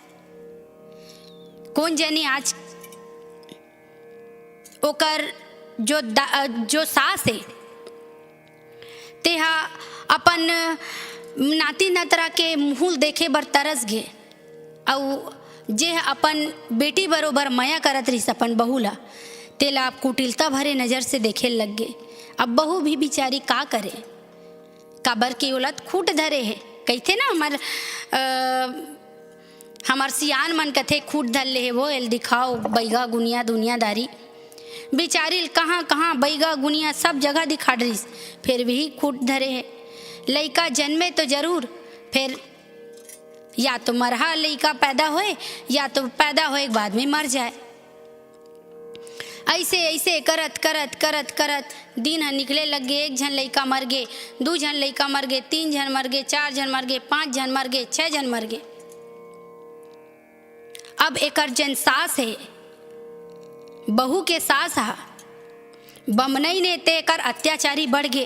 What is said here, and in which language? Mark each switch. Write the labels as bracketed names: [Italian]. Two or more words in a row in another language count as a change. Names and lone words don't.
[Chhattisgarhi] कौन जानी आज ओकर जो सास है तेहा अपन नाती नतरा के मुँह देखे बर तरस गे और जे अपन बेटी बरोबर माया करत रही अपन बहू ला तेला कुटिलता भरे नज़र से देखे लग गे। अब बहू भी बेचारी का करे काबर की औलत खूट धरे है कहते ना हमार सियान मन कथे खूट धर ले है वो एल दिखाओ बैगा गुनिया दुनियादारी। बेचारी कहाँ कहाँ बैगा गुनिया सब जगह दिखा रही फिर भी खूट धरे है। लड़का जन्मे तो जरूर फिर या तो मरहा लड़का पैदा होए या तो पैदा होए के बाद में मर जाए। ऐसे ऐसे करत करत करत करत दिन निकले लग गए। 1 जन लड़का मर गए, 2 जन लड़का मर गए, 3 जन मर गए, 4 जन मर गए, 5 जन मर गए, 6 जन मर गए। अब एकर जन सास है बहू के सास हा बमनई ने ते एकर अत्याचारी बढ़ गए।